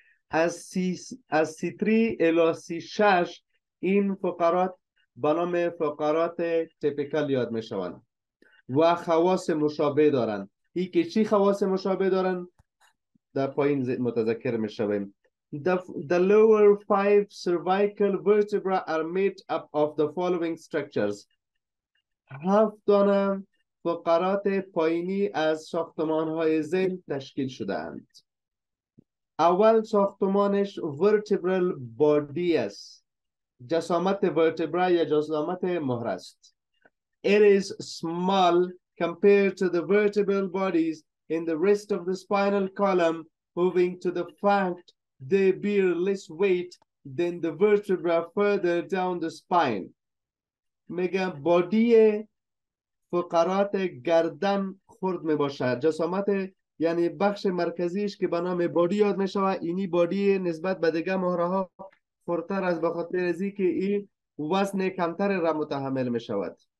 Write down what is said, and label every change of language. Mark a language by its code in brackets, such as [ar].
[fa] از C3 الی C6 این فقرات به نام فقرات تیپیکال یاد می شوند و خواص مشابه دارند. این که چی خواص مشابه دارند در پایین متذکر می شویم. [en] The lower 5 cervical vertebrae are made up of the following structures. [fa] 7 دانه فقرات پایینی از ساختمان‌های ذیل تشکیل شده‌اند. اول ساختمانش vertebral body است. جسامت vertebra یا جسامت مهره است. [en] It is small compared to the vertebral bodies in the rest of the spinal column, owing to the fact they bear less weight than the vertebra further down the spine. [fa] میگه بادی فقرات گردن خرد می باشد. جسامت یعنی بخش مرکزیش که به نام بادی یاد می شود. اینی بادی نسبت به دیگه مهره ها خردتر از به خاطر ازی که این وزن کمتر را متحمل می شود.